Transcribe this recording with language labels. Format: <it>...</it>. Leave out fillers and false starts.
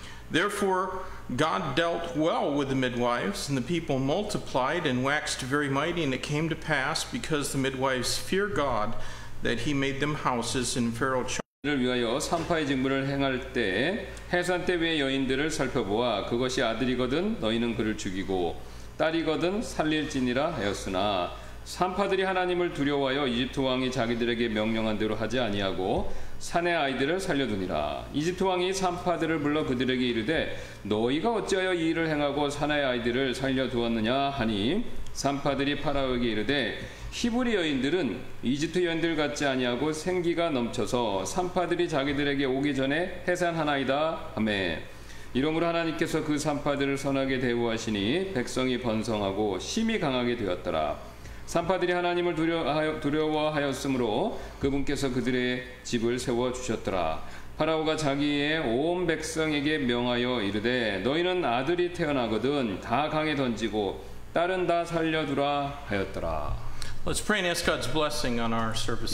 <en>Therefore God dealt well with the midwives, and the people multiplied and waxed very mighty, and it came to pass, because the midwives fear God, that he made them houses in Pharaoh</en> <ko>를 위하여 산파의 직무를 행할 때 해산 때 외의 여인들을 살펴보아 그것이 아들이거든 너희는 그를 죽이고 딸이거든 살릴지니라 하였으나 산파들이 하나님을 두려워하여 이집트 왕이 자기들에게 명령한 대로 하지 아니하고 산의 아이들을 살려두니라. 이집트 왕이 산파들을 불러 그들에게 이르되 너희가 어찌하여 이 일을 행하고 산의 아이들을 살려두었느냐 하니 산파들이 파라오에게 이르되 히브리 여인들은 이집트 여인들 같지 아니하고 생기가 넘쳐서 산파들이 자기들에게 오기 전에 해산하나이다 하매 이러므로 하나님께서 그 산파들을 선하게 대우하시니 백성이 번성하고 심히 강하게 되었더라. 산파들이 하나님을 두려워하였으므로 그분께서 그들의 집을 세워주셨더라. 파라오가 자기의 온 백성에게 명하여 이르되 너희는 아들이 태어나거든 다 강에 던지고 딸은 다 살려두라 하였더라.</ko> <en>Let's pray and ask God's blessing on our service</en>